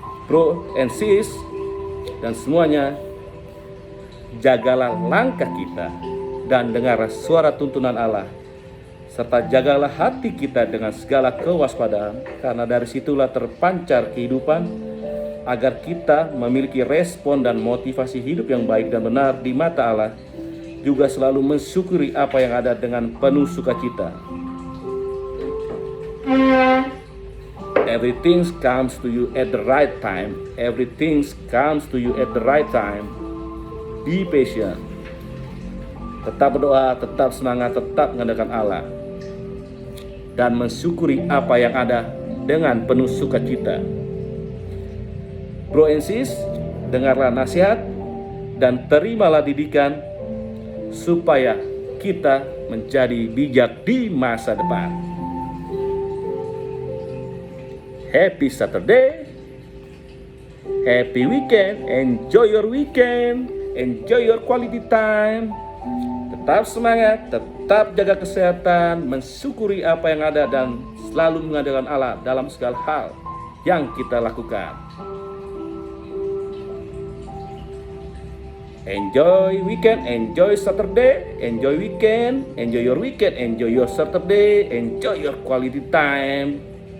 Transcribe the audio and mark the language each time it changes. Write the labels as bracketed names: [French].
[English] Bro and sis [Indonesian] dan semuanya, jagalah langkah kita dan dengarlah suara tuntunan Allah, serta jagalah hati kita dengan segala kewaspadaan, karena dari situlah terpancar kehidupan, agar kita memiliki respon dan motivasi hidup yang baik dan benar di mata Allah, juga selalu mensyukuri apa yang ada dengan penuh sukacita. [English] Everything comes to you at the right time. Everything comes to you at the right time. Be patient. [Indonesian] Tetap berdoa, tetap semangat, tetap mengandalkan Allah, dan mensyukuri apa yang ada dengan penuh sukacita. [English] Bro and sis, [Indonesian] dengarlah nasihat dan terimalah didikan, supaya kita menjadi bijak di masa depan. [English] Happy Saturday. Happy weekend, enjoy your weekend, enjoy your quality time. [Indonesian] Tetap semangat, tetap jaga kesehatan, mensyukuri apa yang ada dan selalu mengandalkan Allah dalam segala hal yang kita lakukan. [English] Enjoy weekend, enjoy Saturday, enjoy weekend, enjoy your weekend, enjoy your Saturday, enjoy your quality time.